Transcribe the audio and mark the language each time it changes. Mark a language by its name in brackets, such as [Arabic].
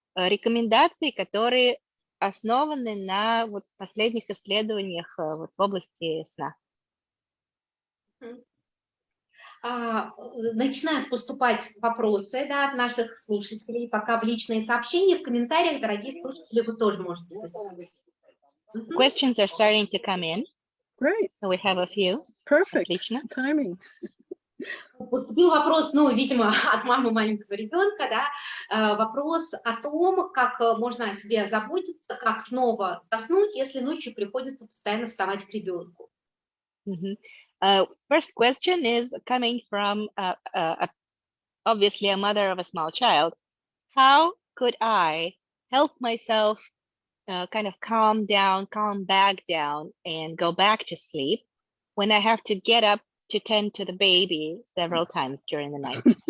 [Russian] Рекомендации, которые основаны на вот последних исследованиях вот в области сна. Начинают поступать вопросы, да, от наших слушателей, пока в личные сообщения, в комментариях, дорогие слушатели, вы тоже можете писать. [English] Questions are starting to come in. Great. So we have a few. Perfect. [Russian] Отлично. [English] Timing. [Russian] Поступил вопрос, ну, видимо, от мамы маленького ребенка, да, вопрос о том, как можно о себе заботиться, как снова заснуть, если ночью приходится постоянно вставать к ребенку. [English] First question is coming from obviously a mother of a small child. How could I help myself kind of calm back down and go back to sleep when I have to get up to tend to the baby several times during the night?